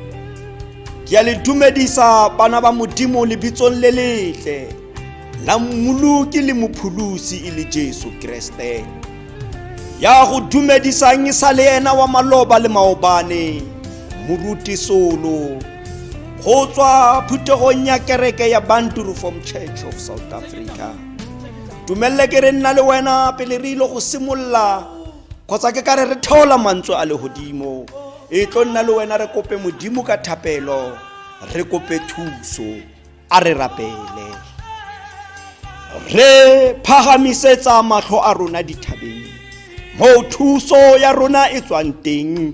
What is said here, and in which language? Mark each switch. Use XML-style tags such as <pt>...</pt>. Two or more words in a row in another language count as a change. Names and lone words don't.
<tn>ke a le dumedisa bana ba modimo lebitsong le letle la mmoloki le mopholosi e le Jesu Kriste ya go dumedisang e sa le ena wa maloba le maobane moruti solo go tswa phuthegong ya kereke ya Bantu Reformed Church of South Africa. Tumelle ke re nna le wena pele re ile go simolla kgotsa ke ka re theola mantswe a le hodimo e tlo nna le wena re kope modimo ka thapelo re kope thuso a re rapele re phagamisetsa mahlo a rona dithabeng mo thuso ya rona e tswang teng.</tn>